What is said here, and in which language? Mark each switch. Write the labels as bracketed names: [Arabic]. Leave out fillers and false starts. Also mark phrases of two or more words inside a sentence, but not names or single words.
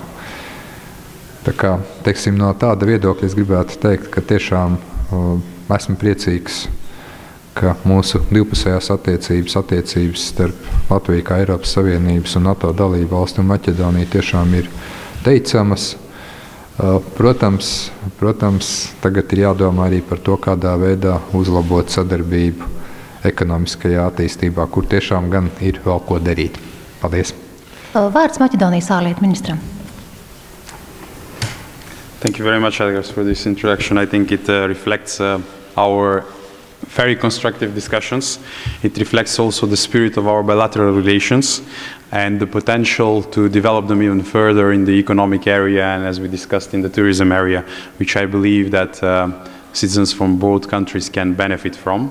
[Latvian] Tā kā, teiksim, no tāda viedokļa es gribētu teikt, ka tiešām esmu priecīgs, ka mūsu divpusējās attiecības starp Latviju kā Eiropas Savienības un NATO dalību valstu un Maķedoniju tiešām ir teicamas. Protams, tagad ir jādomā arī par to, kādā veidā uzlabot sadarbību ekonomiskajā attīstībā, kur tiešām gan ir vēl ko darīt. Paldies! Vārds Maķedonijas ārlietu ministram. [English] Thank you very much, Edgars, for this introduction. I think it reflects our very constructive discussions. It reflects also the spirit of our bilateral relations and the potential to develop them even further in the economic area and, as we discussed, in the tourism area, which I believe that citizens from both countries can benefit from.